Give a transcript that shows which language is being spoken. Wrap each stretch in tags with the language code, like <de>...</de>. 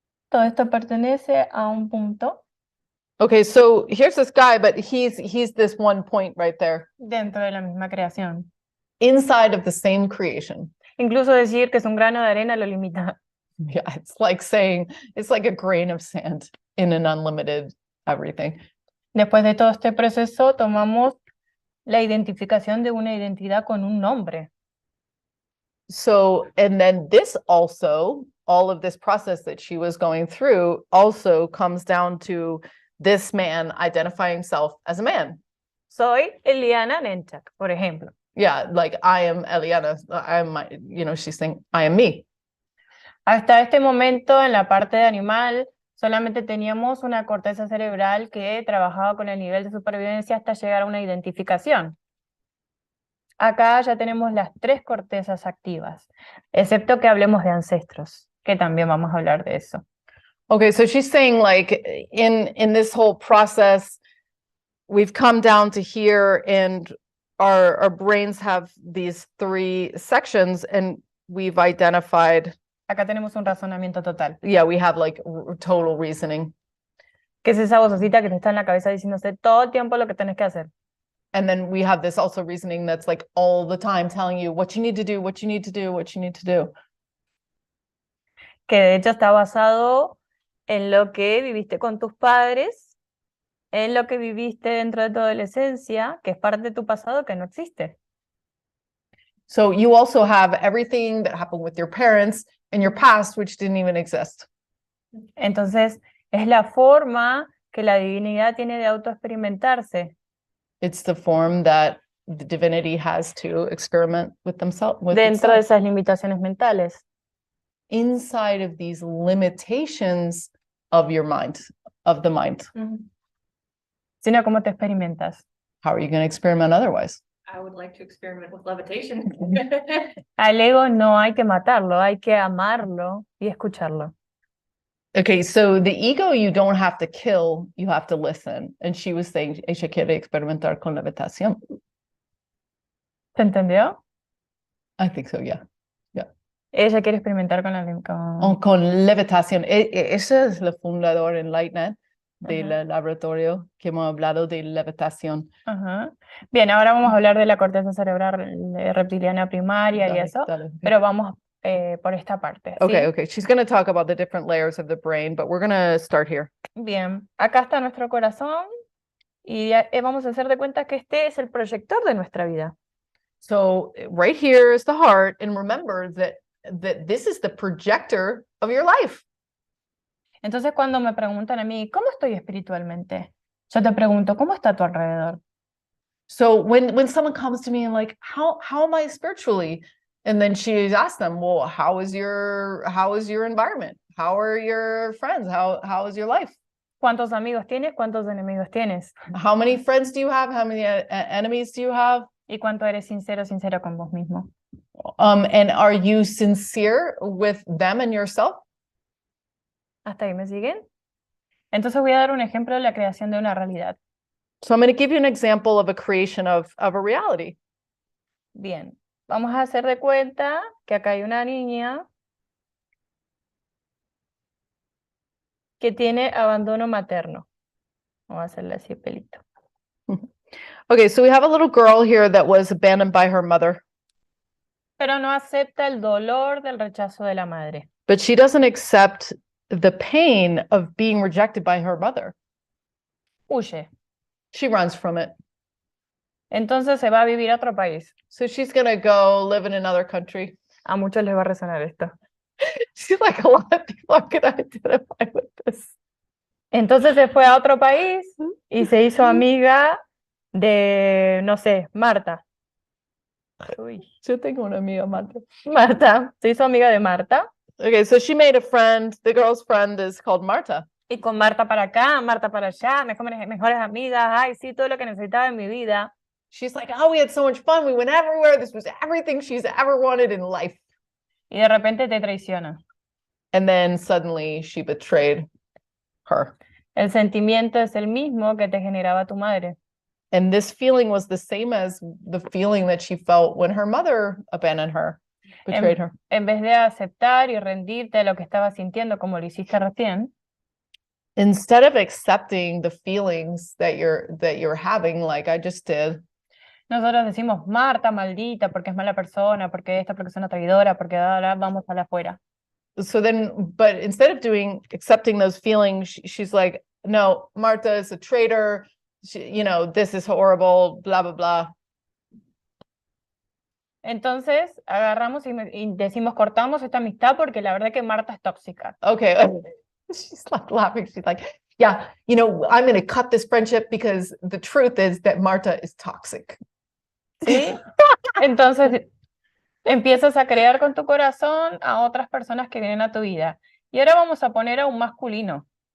<es>Todo esto pertenece a un punto</es> <en>Okay, so here's this guy, but he's this one point right there</en> <es>dentro de la misma creación.</es> <en>inside of the same creation.</en> <es>Incluso decir que es un grano de arena lo limita.</es> <en>Yeah, it's like saying it's like a grain of sand in an unlimited everything.</en> <es>Después de todo este proceso, tomamos la identificación de una identidad con un nombre.</es> <en>So, and then this also, all of this process that she was going through also comes down to this man identifying himself as a man.</en> <es>Soy Eliana Wnetzak, por ejemplo.</es> <en>Yeah, like I am Eliana, she's saying, I am me.</en> <es>Hasta este momento, en la parte de animal, solamente teníamos una corteza cerebral que trabajaba con el nivel de supervivencia hasta llegar a una identificación. Acá ya tenemos las 3 cortezas activas, excepto que hablemos de ancestros, que también vamos a hablar de eso.</es> <en>Okay, so she's saying like in this whole process, we've come down to here and our brains have these 3 sections and we've identified.</en> <es>Acá tenemos un razonamiento total,</es> <en>Yeah, we have like total reasoning.</en> <es>que es esa vocecita que te está en la cabeza diciéndose todo el tiempo lo que tenés que hacer.</es> <en>And then we have this also reasoning that's like all the time telling you what you need to do, what you need to do, what you need to do.</en> <es>Que de hecho está basado en lo que viviste con tus padres, en lo que viviste dentro de tu adolescencia, que es parte de tu pasado que no existe.</es> <en>So you also have everything that happened with your parents in your past, which didn't even exist.</en> <es>Entonces, es la forma que la divinidad tiene de autoexperimentarse.</es> <en>It's the form that the divinity has to experiment with themselves, with</en> <es>Dentro de</es> <en>itself.</en> <es>esas limitaciones mentales.</es> <en>Inside of these limitations of your mind, of the mind.</en> <es>Sino cómo te experimentas.</es> <en>How are you going to experiment otherwise? I would like to experiment with levitation.</en> <es>Al ego no hay que matarlo, hay que amarlo y escucharlo.</es> <en>Okay, so the ego you don't have to kill, you have to listen. And she was saying,</en> <es>ella quiere experimentar con levitación. ¿Se entendió?</es> <en>I think so, yeah.</en> <es>Ella quiere experimentar con la Con levitación. Ese es el fundador en Lightnet del Ajá. laboratorio que hemos hablado de levitación. Ajá. Bien, ahora vamos a hablar de la corteza cerebral reptiliana primaria y Dale, eso, dale. pero vamos por esta parte. ¿sí?</es> <en>Okay. She's going to talk about the different layers of the brain, but we're going to start here.</en> <es>Bien, acá está nuestro corazón y vamos a hacer de cuenta que este es el proyector de nuestra vida.</es> <en>So right here is the heart, and remember that this is the projector of your life. Entonces cuando me preguntan a mí, ¿cómo estoy espiritualmente? Yo te pregunto, ¿cómo está a tu alrededor? So when someone comes to me and like, how am I spiritually? And then she asks them, well, how is your environment? How are your friends? How is your life?</en> <es>¿Cuántos amigos tienes? ¿Cuántos enemigos tienes?</es> <en>How many friends do you have? How many enemies do you have?</en> <es>¿Y cuánto eres sincero con vos mismo?</es> <en>And are you sincere with them and yourself?</en> <es>¿Hasta ahí me siguen? Entonces voy a dar un ejemplo de la creación de una realidad.</es> <en>So I'm going to give you an example of a creation of a reality.</en> <es>Bien, vamos a hacer de cuenta que acá hay una niña que tiene abandono materno. Vamos a hacerle así pelito.</es> <en>Okay, so we have a little girl here that was abandoned by her mother,</en> <es>Pero no acepta el dolor del rechazo de la madre.</es> <en>but she doesn't accept the pain of being rejected by her mother.</en> <es>Huye.</es> <en>She runs from it.</en> <es>Entonces se va a vivir a otro país.</es> <en>So she's going to go live in another country.</en> <es>A muchos les va a resonar esto.</es> <en>She's like, a lot of people are going to identify with this.</en> <es>Entonces se fue a otro país y se hizo amiga de, no sé, Marta. Uy. Yo tengo una amiga, Marta. Marta, se hizo amiga de Marta.</es> <en>Okay, so she made a friend. The girl's friend is called Marta.</en> <es>Y con Marta para acá, Marta para allá, mejores amigas, ay, sí, todo lo que necesitaba en mi vida.</es> <en>She's like, oh, we had so much fun. We went everywhere. This was everything she's ever wanted in life.</en> <es>Y de repente te traiciona.</es> <en>And then suddenly she betrayed her.</en> <es>El sentimiento es el mismo que te generaba tu madre.</es> <en>And this feeling was the same as the feeling that she felt when her mother abandoned her, betrayed her.</en> <es>En vez de aceptar y rendirte a lo que estabas sintiendo como lo hiciste recién,</es> <en>Instead of accepting the feelings that you're having, like I just did,</en> <es>nosotros decimos, Marta, maldita, porque es mala persona, porque esta persona traidora, porque ahora vamos a la afuera.</es> <en>so then, but instead of accepting those feelings, she's like, no, Marta is a traitor. This is horrible, blah, blah, blah.</en> <es>Entonces, agarramos y decimos, cortamos esta amistad porque la verdad que Marta es tóxica.</es> <en>Okay. She's like laughing. She's like, yeah, I'm going to cut this friendship because the truth is that Marta is toxic.</en> <es>¿Sí? Entonces, empiezas a crear con tu corazón a otras personas que vienen a tu vida. Y ahora vamos a poner a un masculino.</es>